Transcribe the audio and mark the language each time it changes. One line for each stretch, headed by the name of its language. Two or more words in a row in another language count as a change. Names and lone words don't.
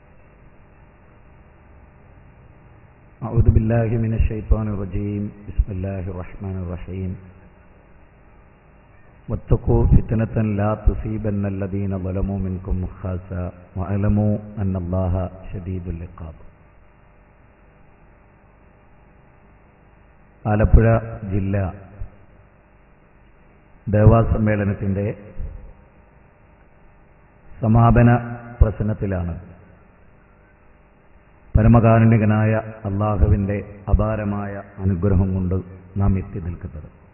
Arabic: أعوذ بالله من الشيطان الرجيم. بسم الله الرحمن الرحيم. واتقوا فتنة لا تصيبن الذين ظلموا منكم خاصة واعلموا أن الله شديد العقاب.
Malayalam: ആലപ്പുഴ ജില്ല ദേവാസമ്മേളനത്തിൻ്റെ സമാപന പ്രസംഗത്തിലാണ് പരമകാരുണികനായ അല്ലാഹുവിൻ്റെ അപാരമായ അനുഗ്രഹം കൊണ്ട് നാം എത്തി നിൽക്കുന്നത്.